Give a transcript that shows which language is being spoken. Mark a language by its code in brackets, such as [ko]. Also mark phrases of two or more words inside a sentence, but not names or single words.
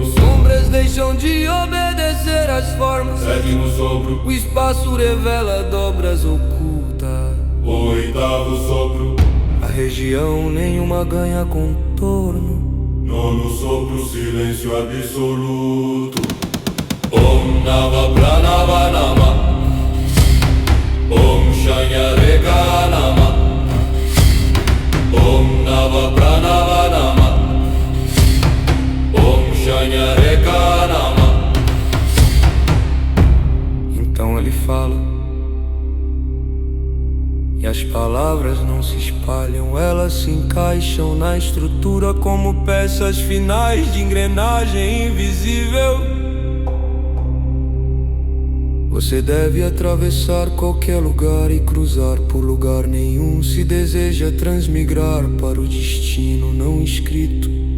[pt] Sombras deixam de obedecer às formas. sétimo sopro, O espaço revela dobras ocultas. oitavo sopro, A região nenhuma ganha contorno. nono sopro, silêncio absoluto. [sa] Om Nava Pranava Nama, Om Shanyareka Nama, Om Nava Pranava Nama, Om Shanyareka Nama. [pt] Então ele fala, e as palavras não se espalham, elas se encaixam na estrutura como peças finais de engrenagem invisível. Você deve atravessar qualquer lugar e cruzar por lugar nenhum se deseja transmigrar para o destino não escrito.